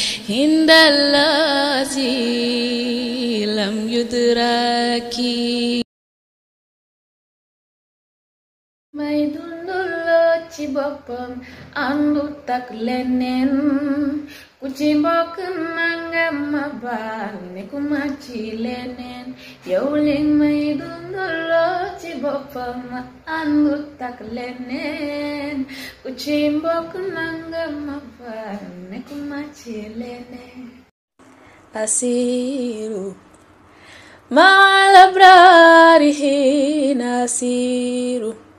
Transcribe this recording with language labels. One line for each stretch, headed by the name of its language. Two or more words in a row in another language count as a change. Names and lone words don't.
Arabic: عند الذي لم يدرك.
Wolof: May dunduloo ci boppam, àndut ak leneen. Ku ci mbokk nanga ma baal, ne ku ma ci leneen. Yow li may dunduloo ci boppam, àndut ak leneen. Ku ci mbokk nanga ma baal, ne ku ma ci leneen.
Arabic: أسير مع الأبرار حين أسير